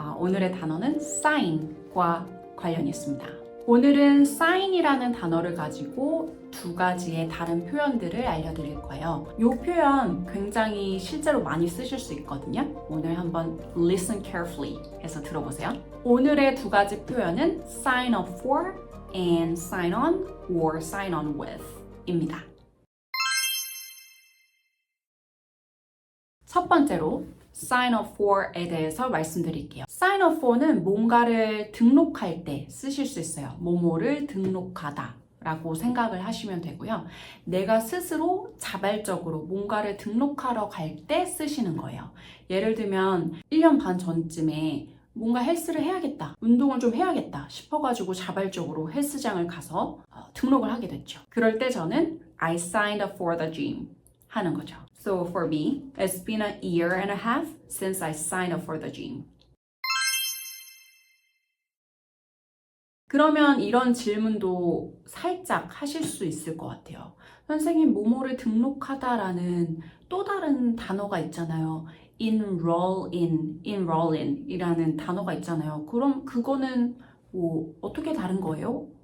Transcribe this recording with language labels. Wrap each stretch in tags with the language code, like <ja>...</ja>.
<ko>오늘의 단어는 sign과 관련이 있습니다. 오늘은 sign이라는 단어를 가지고 두 가지의 다른 표현들을 알려드릴 거예요. 이 표현 굉장히 실제로 많이 쓰실 수 있거든요. 오늘 한번</ko> <en>listen carefully</en> <ko>해서 들어보세요. 오늘의 두 가지 표현은</ko> <en>sign up for and sign on or sign on with</en> <ko>입니다. 첫 번째로 sign up for에 대해서 말씀드릴게요. sign up for는 뭔가를 등록할 때 쓰실 수 있어요. 뭐뭐를 등록하다 라고 생각을 하시면 되고요. 내가 스스로 자발적으로 뭔가를 등록하러 갈 때 쓰시는 거예요. 예를 들면 1년 반 전쯤에 뭔가 헬스를 해야겠다, 운동을 좀 해야겠다 싶어가지고 자발적으로 헬스장을 가서 등록을 하게 됐죠. 그럴 때 저는</ko> <en>I signed up for the gym</en> <ko>하는 거죠.</ko> <en>So for me, it's been a year and a half since I signed up for the gym.</en> <ko>그러면 이런 질문도 살짝 하실 수 있을 것 같아요. 선생님, 뭐뭐를 등록하다라는 또 다른 단어가 있잖아요. enroll in 이라는 단어가 있잖아요. 그럼 그거는 어떻게 다른 거예요?</ko>